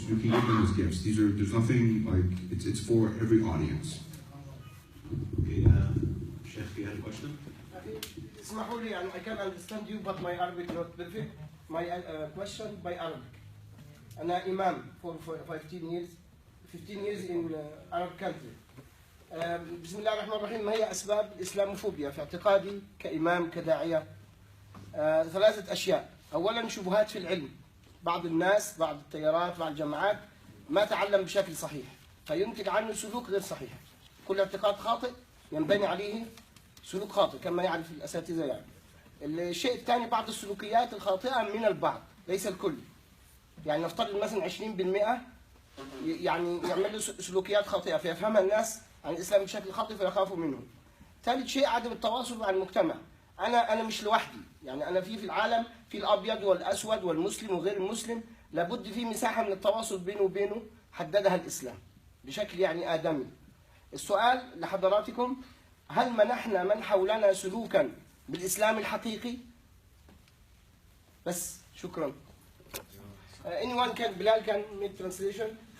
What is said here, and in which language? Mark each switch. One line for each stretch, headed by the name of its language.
English: You can give them as gifts. There's nothing like, it's for every audience. Okay, Chef, you had a question?
Arabic: اسمحوا لي,
English: I can understand you, but my Arabic not perfect. My question by Arabic.
Arabic: أنا إمام
English: for 15 years in Arab country.
Arabic: بسم الله الرحمن الرحيم. ما هي أسباب الإسلاموفوبيا في اعتقادي كإمام كداعية؟ 3 أشياء. أولا شبهات في العلم. بعض الناس، بعض التيارات، بعض الجماعات ما تعلم بشكل صحيح فينتج عنه سلوك غير صحيح. كل اعتقاد خاطئ ينبني عليه سلوك خاطئ كما يعرف الأساتذة يعني. الشيء الثاني بعض السلوكيات الخاطئة من البعض ليس الكل. يعني نفترض مثلا 20% يعني يعمل له سلوكيات خاطئة فيفهمها الناس عن الإسلام بشكل خاطئ فيخافوا منه. ثالث شيء عدم التواصل مع المجتمع. أنا مش لوحدي، يعني أنا في العالم في الأبيض والأسود والمسلم وغير المسلم، لابد في مساحة من التواصل بينه وبينه حددها الإسلام بشكل يعني آدمي. السؤال لحضراتكم، هل منحنا من حولنا سلوكا بالإسلام الحقيقي؟ بس شكرا.
English: anyone can بلال can make translation.